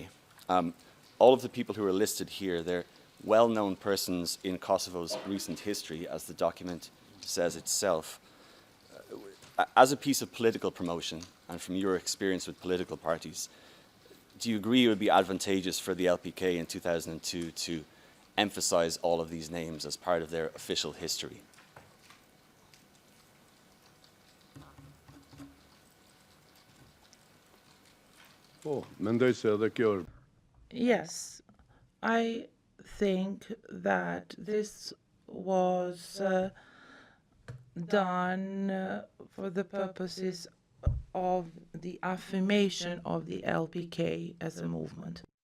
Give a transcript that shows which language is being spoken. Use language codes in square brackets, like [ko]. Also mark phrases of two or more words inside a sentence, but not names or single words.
[en] All of the people who are listed here, they're well-known persons in Kosovo's recent history, as the document says itself. As a piece of political promotion, and from your experience with political parties, do you agree it would be advantageous for the LPK in 2002 to emphasize all of these names as part of their official history? [sq] Po, mendoj se edhe kjo është [en] yes, I think that this was done for the purposes of the affirmation of the LPK as a movement.